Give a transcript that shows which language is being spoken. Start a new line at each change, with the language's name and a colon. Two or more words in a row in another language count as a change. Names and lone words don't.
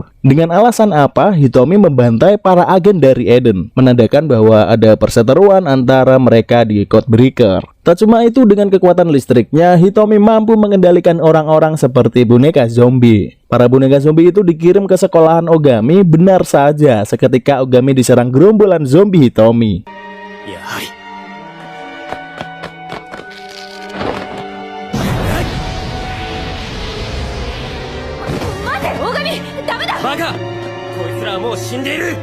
Indonesian: Dengan alasan apa Hitomi membantai para agen dari Eden, menandakan bahwa ada perseteruan antara mereka di Codebreaker. Tak cuma itu, dengan kekuatan listriknya, Hitomi mampu mengendalikan orang-orang seperti boneka zombie. Para boneka zombie itu dikirim ke sekolahan Ogami. Benar saja, seketika Ogami diserang gerombolan zombie Hitomi.
Japanese: Baga! こいつらはもう死んでいる!